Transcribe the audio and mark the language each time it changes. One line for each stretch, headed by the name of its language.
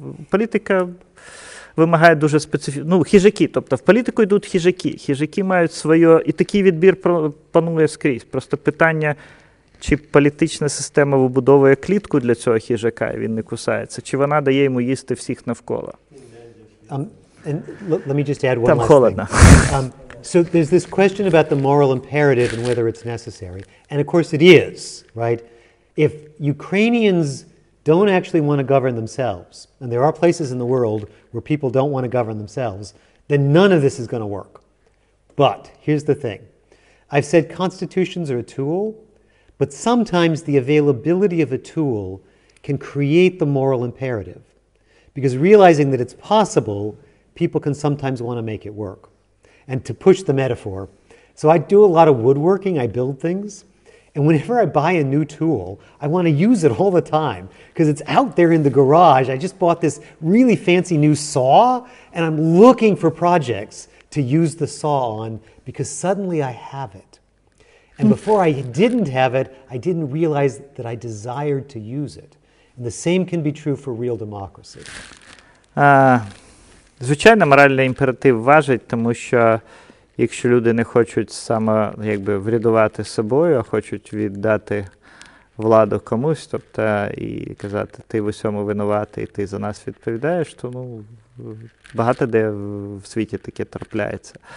Ukrainian: Політика вимагає дуже специфічно. Хижаки, тобто в політику йдуть хижаки. Хижаки мають своє, і такий відбір панує скрізь. Просто питання, чи політична система вибудовує клітку для цього хижака, і він не кусається, чи вона дає йому їсти всіх навколо.
English: And let me just add one
Ukrainian: Там
English: last thing. So there's this question about the moral imperative and whether it's necessary. And of course it is, right? If Ukrainians don't actually want to govern themselves, and there are places in the world where people don't want to govern themselves, then none of this is going to work. But here's the thing. I've said constitutions are a tool, but sometimes the availability of a tool can create the moral imperative. Because realizing that it's possible, people can sometimes want to make it work. And to push the metaphor, so I do a lot of woodworking, I build things, and whenever I buy a new tool, I want to use it all the time because it's out there in the garage. I just bought this really fancy new saw, and I'm looking for projects to use the saw on because suddenly I have it. And before I didn't have it, I didn't realize that I desired to use it. And the same can be true for real democracy.
Ukrainian: Звичайно, моральний імператив важить, тому що якщо люди не хочуть саме врядувати собою, а хочуть віддати владу комусь, тобто і казати, ти в усьому винуватий, і ти за нас відповідаєш, то багато де в світі таке трапляється.